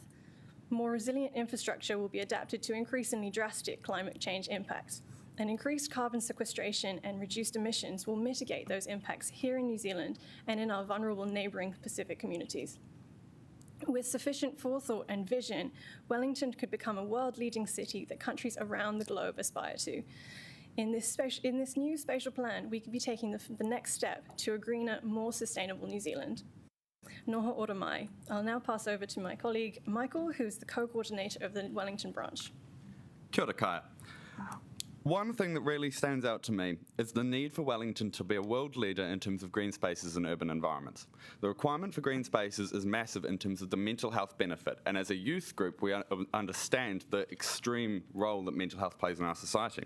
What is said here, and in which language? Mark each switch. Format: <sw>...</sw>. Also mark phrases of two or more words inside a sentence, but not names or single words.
<en>More resilient infrastructure will be adapted to increasingly drastic climate change impacts, and increased carbon sequestration and reduced emissions will mitigate those impacts here in New Zealand and in our vulnerable neighbouring Pacific communities. With sufficient forethought and vision, Wellington could become a world-leading city that countries around the globe aspire to. In this new spatial plan, we could be taking the next step to a greener, more sustainable New Zealand.</en> <mi>Noho ora mai.</mi> <en>I'll now pass over to my colleague Michael, who's the co-coordinator of the Wellington branch.</en> <mi>Kia ora Kaya.</mi> <en>One thing that really stands out to me is the need for Wellington to be a world leader in terms of green spaces and urban environments. The requirement for green spaces is massive in terms of the mental health benefit, and as a youth group, we understand the extreme role that mental health plays in our society.</en>